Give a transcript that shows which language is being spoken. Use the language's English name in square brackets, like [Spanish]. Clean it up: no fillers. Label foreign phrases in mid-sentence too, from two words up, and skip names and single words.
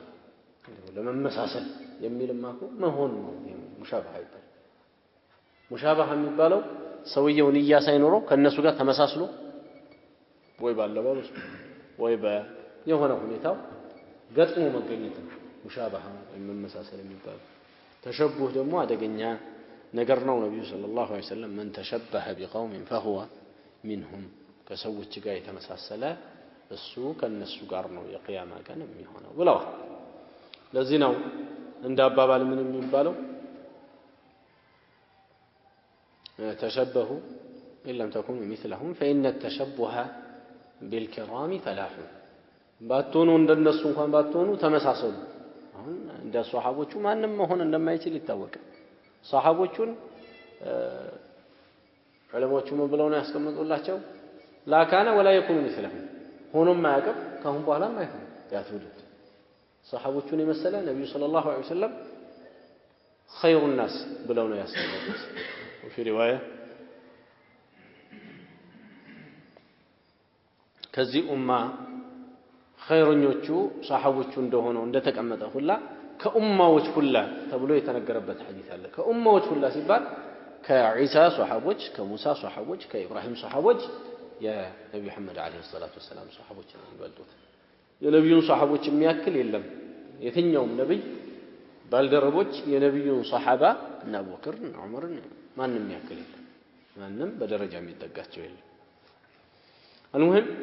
[Amharic] ለመመሳሰል የሚልማ እኮ መሆን ነው ሙሻባህ አይባል ሙሻባህ የሚባለው ሰውየው ንያ ሳይኖረው ከነሱ ጋር ተመሳስሎ ወይ ባለባበሱ ወይ በየሆነ ሁኔታው ገጥሞ መገኘት ነው ሙሻባህ መመሳሰል የሚባለው ተሸቡህ ደግሞ አደገኛ ነገር ነው ነብዩ [Arabic] صلى الله عليه وسلم من تشبه بقوم فهو منهم [Amharic] ከሰዎች ጋር የተመሳሰለ እሱ ከነሱ ጋር ነው የቂያማ ቀን የሚሆነው ብለው ለዚህ ነው እንደ አባባል ምን የሚባለው [Arabic] تشبهوا إن لم تكونوا مثلهم فإن التشبه بالكرام فلاح [Amharic] ባትሆኑ እንደነሱ እንኳን ባትሆኑ ተመሳሰሉ አሁን እንደ ሷሃቦቹ ማንንም መሆን እንደማይችል ይታወቃል ሷሃቦቹን ዑለሞቹ ምን ብለው ነው ያስቀምጡላቸው [Arabic] لا كان ولا يكون مثلهم [Amharic] ሆኖም ማያቀብ ካሁን በኋላም አይሆን ያትውልድ ሷሃቦቹን የመሰለ ነብዩ [Arabic] صلى الله عليه وسلم خير الناس [Amharic] ብለው ነው ያስቀምጡት [Arabic] وفي روايه [Amharic] ከዚህ ኡማ خيرኞቹ ሷሃቦቹ እንደሆነው እንደተቀመጠ ሁላ ከኡማዎች ሁላ ተብሎ የተነገረበት ሐዲስ አለ ከኡማዎች ሁላ ሲባል ከኢሳ ሷሃቦች ከሙሳ ሷሃቦች ከኢብራሂም ሷሃቦች የነብዩ መሐመድ [Arabic] عليه الصلاة والسلام [Amharic] ሷሃቦች ነው የሚበልጡት የነብዩን ሷሃቦች የሚያክል የለም የትኛውም ነብይ ባልደረቦች የነብዩን ሷሃባ እና አቡበክር እና ዑመር ማንንም የሚያክል የለም ማንንም በደረጃ የሚጠጋቸው የለም المهم